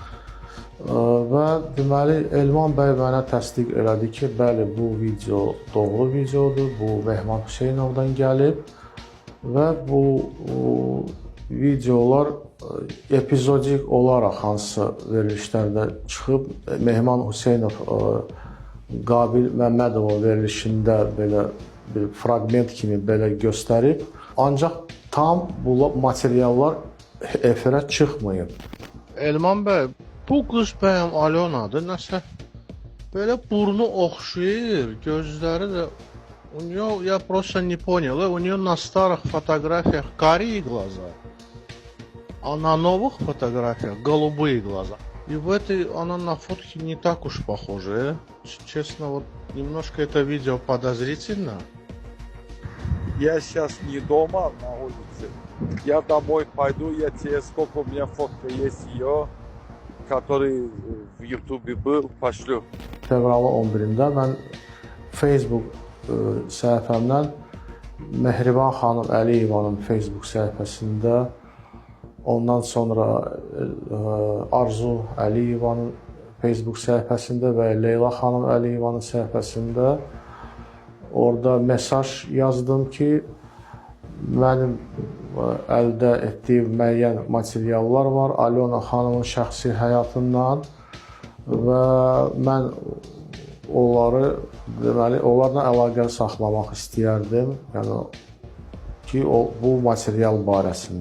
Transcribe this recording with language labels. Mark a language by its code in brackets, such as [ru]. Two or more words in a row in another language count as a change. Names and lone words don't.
[az] Və deməli Elman bəy mənə təsdiq elədi ki, bəli, bu video doğru videodur, bu Mehman Hüseynovdan gəlib və bu videolar epizodik olaraq hansısa verilişlərdə çıxıb, Mehman Hüseynov Qabil Məmmədovun verilişində belə bir fraqment kimi belə göstərib, ancaq tam bu materiallar efirə çıxmayıb. Elman bəy, bu qız bəyəm Alyonadır, nəsə belə burnu oxşayır, gözləri də [ru] я просто не понял, у нее на старых фотографиях карие глаза, а на новых фотографиях голубые глаза. И в этой она на фотке не так уж похожа. Честно, вот немножко это видео подозрительно. Я сейчас не дома, на улице. Я домой пойду, я тебе, сколько у меня фотка есть ее, который в Ютубе был, пошлю. [az] Fevralın 11-də mən Facebook səhifəmdən Mehriban xanım Əliyevanın Facebook səhifəsində, ondan sonra Arzu Əliyevanın Facebook səhifəsində və Leyla xanım Əliyevanın səhifəsində orada mesaj yazdım ki, mənim əldə etdiyim müəyyən materiallar var Alyona xanımın şəxsi həyatından və mən onları, deməli, onlarla əlaqə saxlamaq istəyərdim, yəni ki, bu material barəsində.